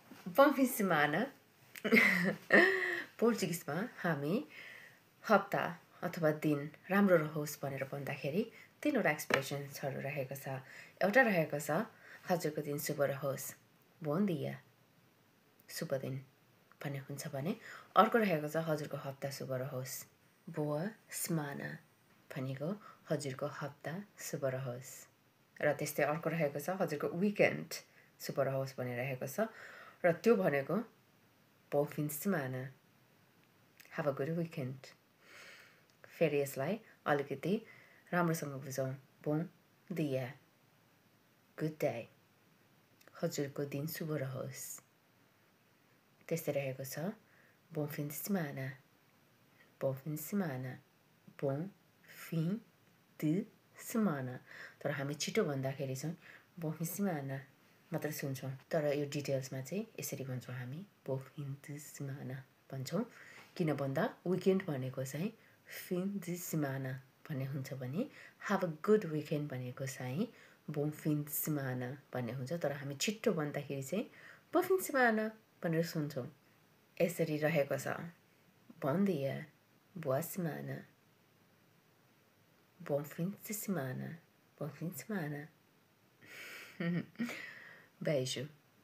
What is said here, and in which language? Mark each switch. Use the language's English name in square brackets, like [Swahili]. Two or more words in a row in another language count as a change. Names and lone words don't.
[Portuguese] Bom fim de semana [Nepali] पोर्चुगिजमा हामी हप्ता अथवा दिन राम्रो रहोस् भनेर भन्दाखेरि तीनवटा एक्सप्रेसन्सहरू रहेको छ। एउटा रहेको छ हजुरको दिन शुभ रहोस्, [Portuguese] Bom dia, [Nepali] शुभ दिन भन्ने हुन्छ भने अर्को रहेको छ हजुरको हप्ता शुभ रहोस्, [Portuguese] boa semana [Nepali] भनेको हजुरको हप्ता शुभ रहोस्। र त्यस्तै अर्को रहेको छ हजुरको विकेन्ड शुभ रहोस् भन्ने रहेको छ र त्यो भनेको [Portuguese] Bom fim de semana. [English] Have a good weekend. [Nepali] फेरि यसलाई अलिकति राम्रोसँग बुझौँ। [Portuguese] Bom dia. [English] Good day. [Nepali] हजुरको दिन शुभ रहोस्। त्यस्तै रहेको छ [Portuguese] Bom fim de semana. Bom fim de semana. Bom fim de semana. [Nepali] तर हामी छिटो भन्दाखेरि चाहिँ [Portuguese] Bom fim de semana [Nepali] मात्र सुन्छौँ। तर यो डिटेल्समा चाहिँ यसरी भन्छौँ हामी [Portuguese] Bom fim de semana [Nepali] भन्छौँ। किन भन्दा विकेन्ड भनेको चाहिँ [Portuguese] fin de semana [Nepali] भन्ने हुन्छ भने [English] have a good weekend [Nepali] भनेको चाहिँ [Portuguese] Bom fim de semana [Nepali] भन्ने हुन्छ। तर हामी छिट्टो भन्दाखेरि चाहिँ [Portuguese] Bom fim de semana [Nepali] भनेर सुन्छौँ। यसरी रहेको छ [Portuguese] Bom dia, boa semana, Bom fim de semana, bom fim de semana. Beijo.